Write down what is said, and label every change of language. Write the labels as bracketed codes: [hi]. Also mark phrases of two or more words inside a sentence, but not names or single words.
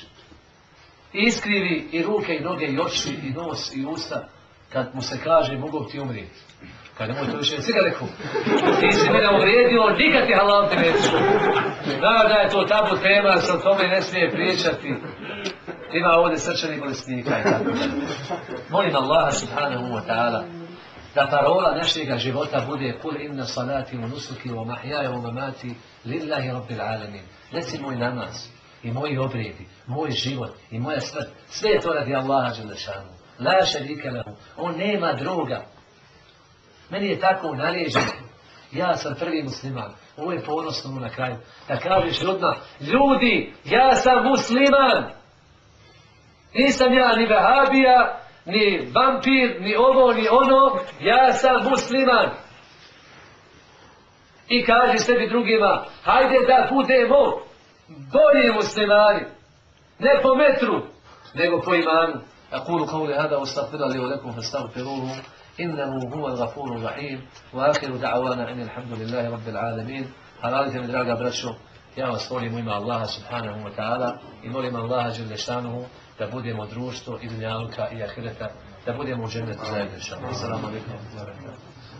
[bs] I iskrivi i ruke, i noge, i oči, i nos, i usta, kad mu se kaže, mogu ti umrijeti. Kad nemoj to više cigareku. Ti si mene uvrijedio, nikad ti halal te neću. Da je to tabu tema, se o tome ne smije pričati. Ima ovdje srčanih bolesnika i tako. Molim Allaha [ar] سبحانه وتعالى [bs] da parola našega života bude [ar] قل إن صلاتي ونسكي ومحياي ومماتي لله رب العالمين. [bs] Reci moj namaz i moji obredi, moj život i moja smrt, sve je to radi Allaha dželešanu. [ar] لا شريك له. [bs] On nema druga. Meni je tako naređeno. Ja sam prvi musliman. Ovo je ponosno na kraju. Da kažeš ljudima, ljudi, ja sam musliman. Nisam ja ni vehabija, ni vampir, ni ovo, ni ono. Ja sam musliman. I kaži sebi drugima, hajde da budemo bolji muslimani. Ne po metru, nego po imanu. [ar] أقول قولي هذا واستغفر لي ولكم فاستغفروه إنه هو الغفور الرحيم وآخر دعوانا أن الحمد لله رب العالمين. [bs] Halalite mi, draga braćo, ja vas molim u ime Allaha [ar] سبحانه وتعالى [bs] i molim Allaha [ar] جل شأنه [bs] da budemo društvo i dunjaluka i ahireta, da budemo u džennetu zajedno. [ar] السلام عليكم.